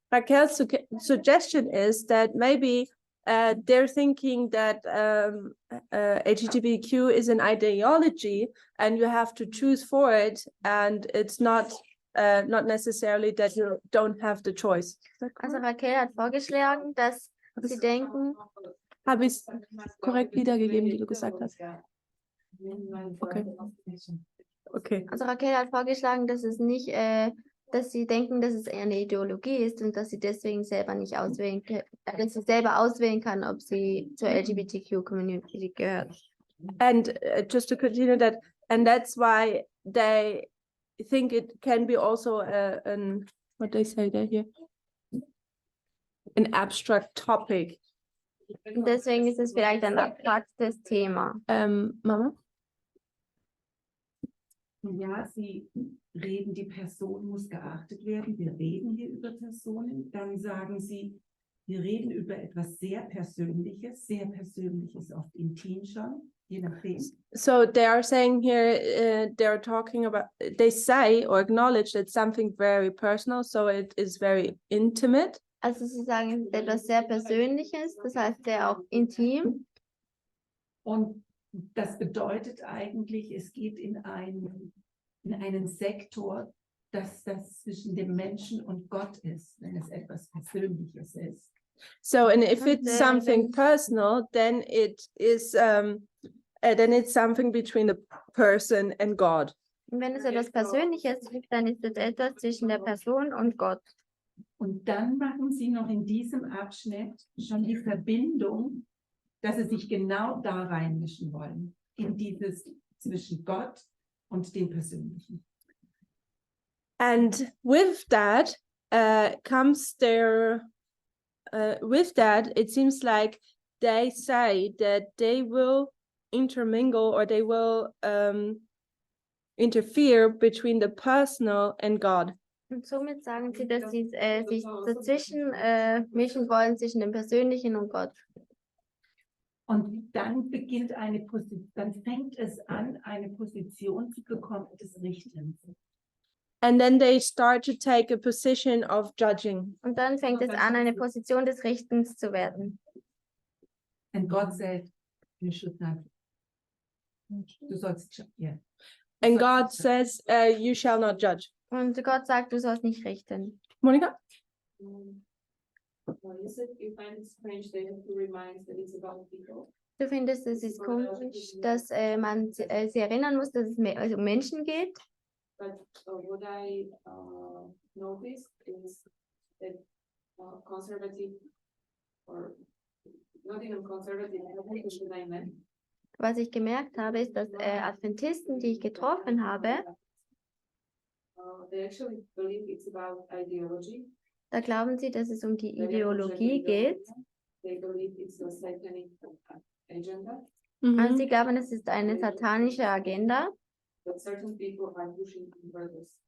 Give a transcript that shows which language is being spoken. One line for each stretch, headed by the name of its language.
English: Raquel's suggestion is that maybe they're thinking that LGBTQ is an ideology and you have to choose for it, and it's not not necessarily that you don't have the choice. Is that Also correct?
German: Raquel hat vorgeschlagen, dass sie denken, Habe ich es korrekt wiedergegeben, wie du gesagt hast? Okay. Okay. also Raquel hat vorgeschlagen, dass es nicht, dass sie denken, dass es eher eine Ideologie ist und dass sie deswegen selber nicht auswählen, dass sie selber auswählen kann, ob sie zur LGBTQ-Community gehört.
English: And just to continue that, and that's why they think it can be also an, what they say there here, an abstract topic.
German: Und deswegen ist es vielleicht ein abstraktes Thema. Mama? Ja, Sie reden, die Person muss geachtet werden. Wir reden hier über Personen. Dann sagen Sie, wir reden über etwas sehr Persönliches oft intim schon, je nachdem.
English: So they are saying here, they're talking about, they say or acknowledge that something very personal, so it is very intimate.
German: Also sie sagen, es ist etwas sehr Persönliches, das heißt sehr auch intim. Und das bedeutet eigentlich, es geht in einen Sektor, dass das zwischen dem Menschen und Gott ist, wenn es etwas Persönliches ist.
English: So, and if
German: Und,
English: it's something
German: wenn-
English: personal, then it is, then it's something between the person and God.
German: Und wenn es etwas Persönliches ist, dann ist es etwas zwischen der Person und Gott. Und dann machen Sie noch in diesem Abschnitt schon die Verbindung, dass Sie sich genau da reinmischen wollen, in dieses zwischen Gott und dem Persönlichen.
English: And with that comes their, with that, it seems like they say that they will intermingle or they will interfere between the personal and God.
German: Und somit sagen sie, dass sie sich dazwischen mischen wollen, zwischen dem Persönlichen und Gott. Und dann dann fängt es an, eine Position zu bekommen des Richtens.
English: And then they start to take a position of judging.
German: Und dann fängt es an, eine Position des Richtens zu werden.
English: And God said, you should not.
German: Du sollst, ja.
English: And God says, you shall not judge.
German: Und Gott sagt, du sollst nicht richten. Monica?
English: Well, you said you find it strange they have to remind that it's about people.
German: Du findest, es ist komisch, dass man sie erinnern muss, dass es um Menschen geht.
English: But what I noticed is that conservative, or not even conservative, that I met,
German: Was ich gemerkt habe, ist, dass Adventisten, die ich getroffen habe,
English: they actually believe it's about ideology.
German: da glauben sie, dass es um die Ideologie geht.
English: They believe it's a satanic agenda,
German: Also sie glauben, es ist eine satanische Agenda
English: that certain people are pushing on purpose.